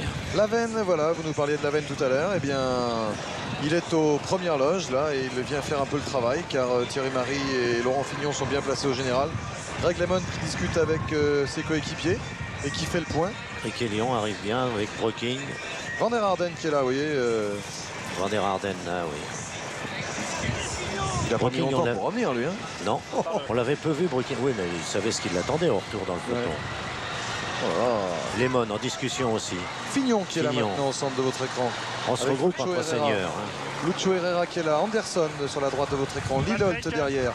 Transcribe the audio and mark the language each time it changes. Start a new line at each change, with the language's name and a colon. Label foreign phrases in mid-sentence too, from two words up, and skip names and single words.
French: Laven, voilà, vous nous parliez de Laven tout à l'heure. Eh bien, il est aux premières loges là et il vient faire un peu le travail car Thierry Marie et Laurent Fignon sont bien placés au général. Greg LeMond qui discute avec ses coéquipiers et qui fait le point. Criquelion arrive bien avec Broking. Van der Arden qui est là, vous voyez. Van der Arden, là, oui. Il a pas mis longtemps pour revenir, lui. Hein. Non, on l'avait peu vu, Broking. Oui, mais il savait ce qui l'attendait au retour dans le peloton. Ouais. Lemon en discussion aussi. Fignon qui est là maintenant au centre de votre écran. On se regroupe entre seigneurs. Lucho Herrera qui est là, Anderson sur la droite de votre écran, Lilolt derrière.